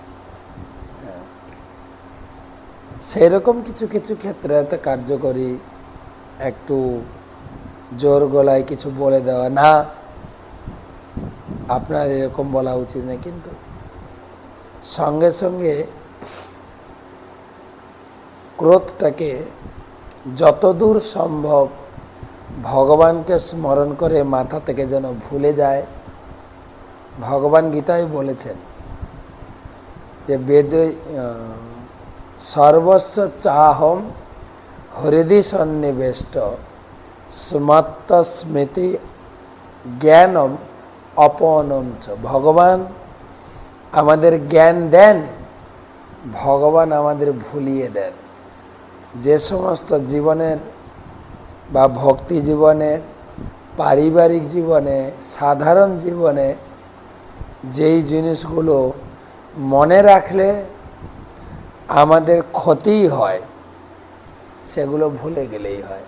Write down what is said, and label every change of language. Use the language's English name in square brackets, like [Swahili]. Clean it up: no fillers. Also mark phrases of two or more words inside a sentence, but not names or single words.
[Bangla] সেরকম কিছু কিছু ক্ষেত্রে এত কার্যকরী, একটু জোর গলায় কিছু বলে দেওয়া, না আপনার এরকম বলা উচিত না, কিন্তু সঙ্গে সঙ্গে ক্রোধটাকে যতদূর সম্ভব ভগবানকে স্মরণ করে মাথা থেকে যেন ভুলে যায়। ভগবান গীতায় বলেছেন যে [Sanskrit] সর্বস্ব চাহম হৃদি সন্নিবেষ্ট স্মত্ত স্মৃতি জ্ঞানম অপনম চ। [Bangla] ভগবান আমাদের জ্ঞান দেন, ভগবান আমাদের ভুলিয়ে দেন। যে সমস্ত জীবনের বা ভক্তি জীবনের, পারিবারিক জীবনে, সাধারণ জীবনে যেই জিনিসগুলো মনে রাখলে আমাদের ক্ষতিই হয়, সেগুলো ভুলে গেলেই হয়।